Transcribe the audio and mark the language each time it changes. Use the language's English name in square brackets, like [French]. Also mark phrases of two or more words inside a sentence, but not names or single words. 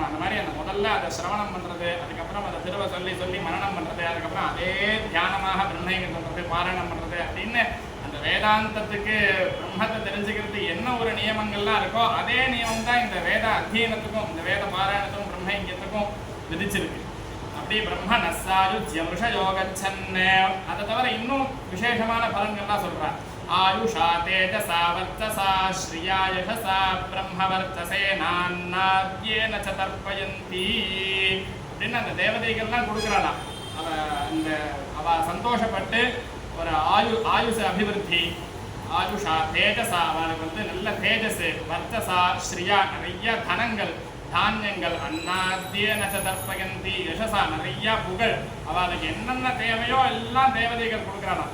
[Tamil] அந்த மாதிரி அந்த முதல்ல அதை சிரவணம் பண்றது, அதுக்கப்புறம் அதை திரும்ப சொல்லி மரணம் பண்றது, அதுக்கப்புறம் அதே தியானமாக பிரம்மயம் சொல்றது, பாராயணம் பண்றது அப்படின்னு அந்த வேதாந்தத்துக்கு பிரம்மத்தை தெரிஞ்சுக்கிறது என்ன ஒரு நியமங்கள்லாம் இருக்கோ அதே நியமம் தான் இந்த வேத அத்தியனத்துக்கும் இந்த வேத பாராயணத்துக்கும் பிரம்மயத்துக்கும் விதிச்சிருக்கு. அப்படி [Sanskrit] ब्रह्मणः सायुज्यमृषयो गच्छन्. [Tamil] அதை தவிர இன்னும் விசேஷமான பலன்கள்லாம் சொல்றார். [Sanskrit] आयुषा तेजसा वर्चसा श्रिया यशसा ब्रह्मवर्चसेनान्नाद्येन च तर्पयन्ति [Tamil] அப்படின்னு அந்த தேவதைகள்லாம் கொடுக்குறாளாம். அவ சந்தோஷப்பட்டு ஒரு ஆயுஷ அபிவிருத்தி, [Sanskrit] आयुषा तेजसा [Tamil] அவளுக்கு வந்து நல்ல தேஜஸ், [Sanskrit] वर्चसा श्रिया [Tamil] நிறைய தனங்கள் தானியங்கள், [Sanskrit] अन्नाद्येन च तर्पयन्ति यशसा [Tamil] நிறைய புகழ், அவளுக்கு என்னென்ன தேவையோ எல்லாம் தேவதைகள் கொடுக்குறாளாம்.